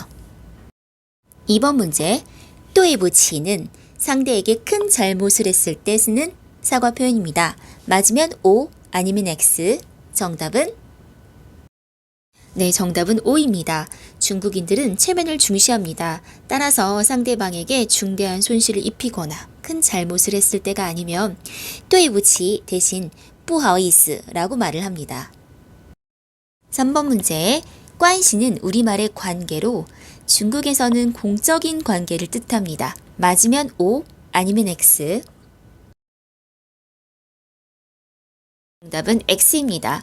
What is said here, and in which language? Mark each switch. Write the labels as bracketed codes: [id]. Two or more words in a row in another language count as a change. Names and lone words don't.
[ko] 2번 문제, 또이부치는 상대에게 큰 잘못을 했을 때 쓰는 사과 표현입니다. 맞으면 O, 아니면 X. 정답은? 네, 정답은 O입니다. 중국인들은 체면을 중시합니다. 따라서 상대방에게 중대한 손실을 입히거나 큰 잘못을 했을 때가 아니면 对不起 대신 不好意思 라고 말을 합니다. 3번 문제, 관시는 우리말의 관계로 중국에서는 공적인 관계를 뜻합니다. 맞으면 O, 아니면 X. 정답은 X입니다.